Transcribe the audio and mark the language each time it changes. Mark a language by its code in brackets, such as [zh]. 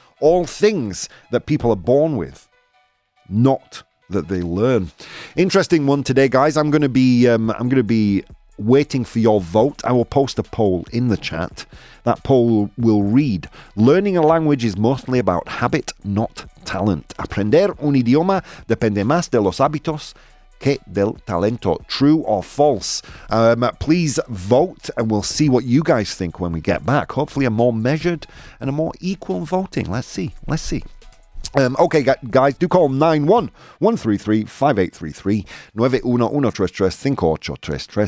[en] All things that people are born with, not that they learn. Interesting one today, guys. I'm going to be waiting for your vote. I will post a poll in the chat. That poll will read: learning a language is mostly about habit, not talent. [es] Aprender un idioma depende más de los hábitos que del talento. [en] True or false? Please vote, and we'll see what you guys think when we get back. Hopefully a more measured and a more equal voting. Let's see. Okay, guys, do call 91-133-5833, 911-583-5833.